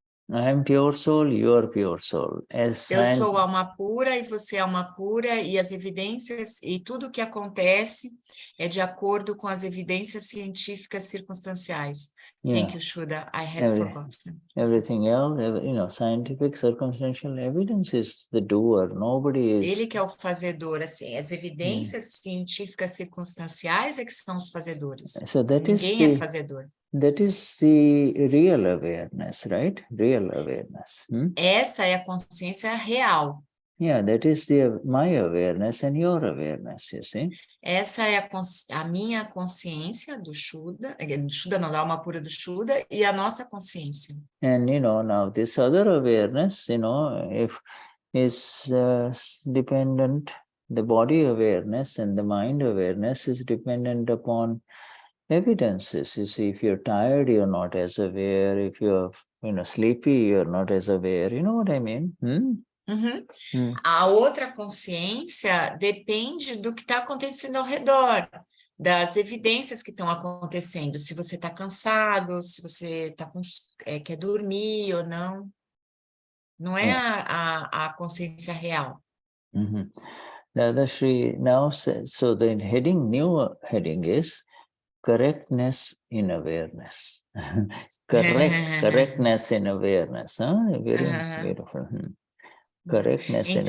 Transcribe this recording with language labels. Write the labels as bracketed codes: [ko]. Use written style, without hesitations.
[en] I am pure soul, you are pure soul. [pt] Eu sou alma pura e você é alma pura, e as evidências e tudo o que acontece é de acordo com as evidências científicas circunstanciais. [en] Yeah. Thank you, Shuddha. I had forgotten. Everything else, scientific circumstantial evidence is the doer. Nobody is. [pt] Ele que é o fazedor, assim, as evidências científicas circunstanciais é que são os fazedores. [en] So that [pt] Ninguém é fazedor. [en] That is the real awareness, right? Real awareness. [pt] Essa é a consciência real. [en] Yeah, that is my awareness and your awareness, you see. [pt] Essa é a minha consciência do Shuddha não, da alma pura do Shuddha, e a nossa consciência. [en] And, now this other awareness, if is dependent, the body awareness and the mind awareness is dependent upon evidences. You see, if you're tired, you're not as aware. If you're, sleepy, you're not as aware. You know what I mean? [pt] A outra consciência depende do que está acontecendo ao redor, das evidências que estão acontecendo. Se você está cansado, se você quer dormir ou não. Não é a consciência real. [en] Dadashri now says, so the new heading is correctness in awareness. Correctness in awareness. Very beautiful. Correctness in awareness.